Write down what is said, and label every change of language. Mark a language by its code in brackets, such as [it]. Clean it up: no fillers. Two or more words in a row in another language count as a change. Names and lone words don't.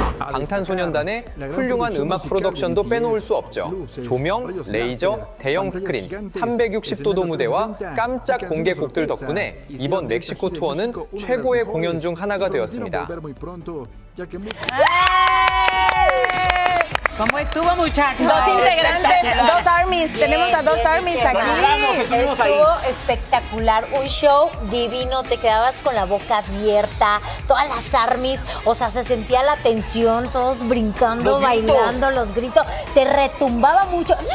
[ko] 방탄소년단의 훌륭한 음악 프로덕션도 빼놓을 수 없죠. 조명, 레이저, 대형 스크린, 360도도 무대와 깜짝 공개곡들 덕분에 이번 멕시코 투어는 최고의 공연 중 하나가 되었습니다. [es] ¿Cómo estuvo, muchachos? Dos integrantes, dos armies. Tenemos a dos armies aquí. Estuvo espectacular, un show divino, te quedabas con la boca abierta, todas las armies, o sea, se sentía la tensión, todos brincando, bailando, los gritos, te retumbaba mucho.